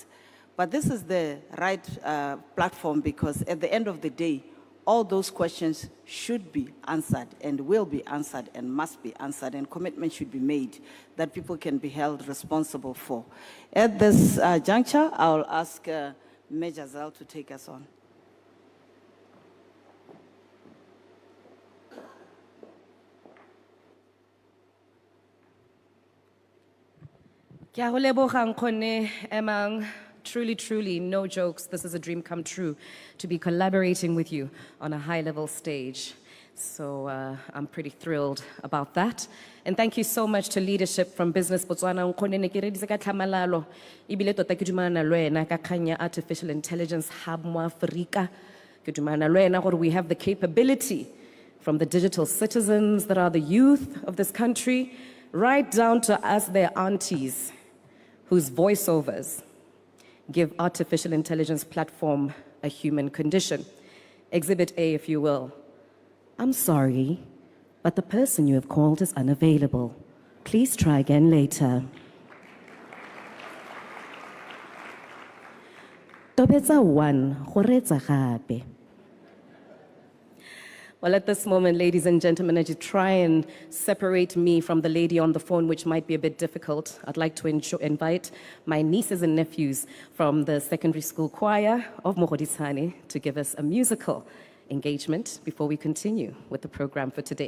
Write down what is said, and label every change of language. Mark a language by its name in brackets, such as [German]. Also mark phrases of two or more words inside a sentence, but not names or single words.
[English] But this is the right platform, because at the end of the day, all those questions should be answered and will be answered and must be answered, and commitment should be made that people can be held responsible for. At this juncture, I'll ask Major Zal to take us on. [Tswana] Ke a go leboga nkgonne Emang. [English] Truly, truly, no jokes, this is a dream come true to be collaborating with you on a high-level stage. So I'm pretty thrilled about that. And thank you so much to leadership from Business Botswana. [Tswana] Nkgonne ne ke reditse ka tlhamalalo, ebile tota ke dumana le wena ka kgang ya [English] artificial intelligence hub [Tswana] mo Afrika. Ke dumana le wena gore [English] we have the capability from the digital citizens that are the youth of this country, right down to us, their aunties, whose voiceovers give artificial intelligence platform a human condition. Exhibit A, if you will. I'm sorry, but the person you have called is unavailable. Please try again later. [Tswana] Tobetsa 1, go retsa gape. [English] Well, at this moment, ladies and gentlemen, as you try and separate me from the lady on the phone, which might be a bit difficult, I'd like to invite my nieces and nephews from the secondary school choir of Mogoditshane to give us a musical engagement before we continue with the program for today.